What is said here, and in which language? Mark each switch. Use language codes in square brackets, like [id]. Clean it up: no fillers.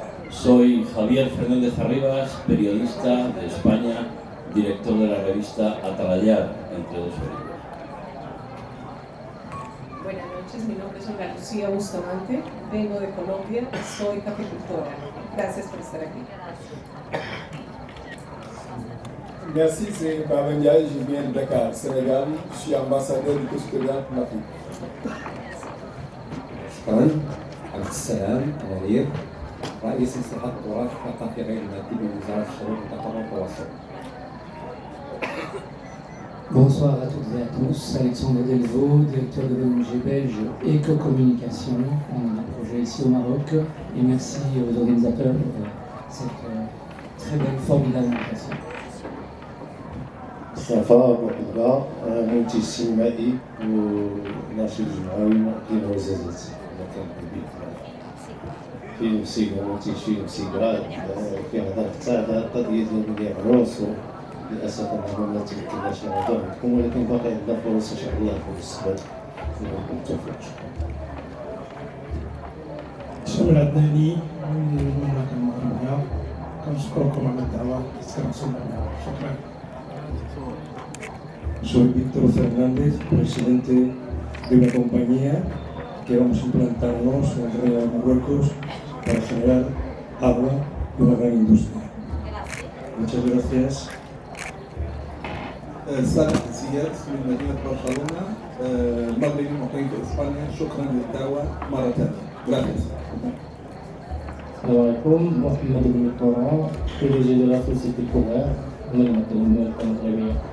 [es] Soy Javier Fernández Arribas, periodista de España, director de la revista Atalayar, entre dos orillas. Buenas noches, mi nombre es Olga Lucía Bustamante, vengo de Colombia, soy caficultora. Gracias por estar aquí. [fr] Merci, c'est Baben Ndiaye, je viens de Dakar, Sénégal, je suis ambassadeur du Custodian pour l'Afrique. [ar] شكرا عبد السلام غرير رئيس مصلحة التراث الثقافي غير المادي بوزارة الشباب والثقافة والتواصل. [fr] Bonsoir à toutes et à tous, Alexandre Delvaux, directeur de l'ONG belge Éco-Communication, on a un projet ici au Maroc, et merci aux organisateurs pour cette très belle, formidable invitation. [ar] مصطفى بوحدة منتج سينمائي وناشط جمعوي ديال الوزازات مكان كبير فيلم سيغا منتج فيلم سيغا كيهضر حتى على القضية ديال العروس للأسف أننا ما تمكناش نهضر معكم ولكن باقي عندنا فرص إن شاء الله في المستقبل نكون بالتوفيق. شامل عدناني من المملكة المغربية كنشكركم على الدعوة استمعتم لنا شكرا. [es] Soy Víctor Fernández, presidente de una compañía que vamos a implantarnos en el Reino de Marruecos para generar agua y una gran industria. Muchas gracias. [ar] صالح الزياد من مدينة برشلونة المغربي مقيم في إسبانيا شكرا للدعوة مرة ثانية. [es] Gracias. [ar] السلام عليكم محمد بن طوران [fr] PDG de la société Cover [ar] من المغربية.